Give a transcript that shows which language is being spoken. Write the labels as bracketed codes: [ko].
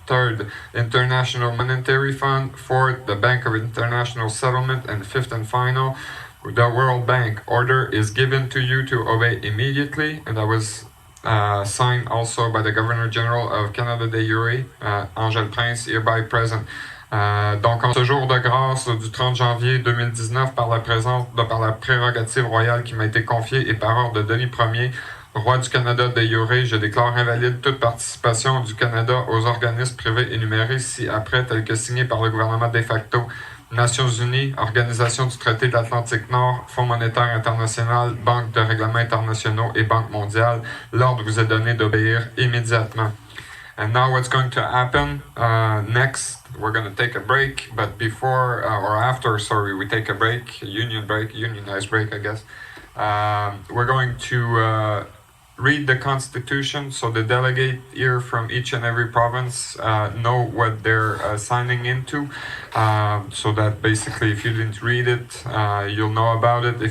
[en] Third, International Monetary Fund. Fourth, the Bank of International Settlement. And fifth and final, the World Bank. Order is given to you to obey immediately, and that was signed also by the Governor General of Canada de Jure, Angèle Prince, hereby present. [fr] Donc, en ce jour de grâce du 30 janvier 2019, par la prérogative royale qui m'a été confiée et par ordre de Denis Ier, Roi du Canada de Jure, je déclare invalide toute participation du Canada aux organismes privés énumérés ci-après, tels que signés par le gouvernement de facto. Nations Unies, Organisation du traité de l'Atlantique Nord, Fonds monétaire international, Banque de règlements internationaux et Banque mondiale. L'ordre vous est donné d'obéir immédiatement. [en] And now what's going to happen next, we're going to take a break, but before, or after, sorry, we take a break, unionized break, I guess. We're going to read the Constitution, so the delegate here from each and every province know what they're signing into, so that basically if you didn't read it, you'll know about it.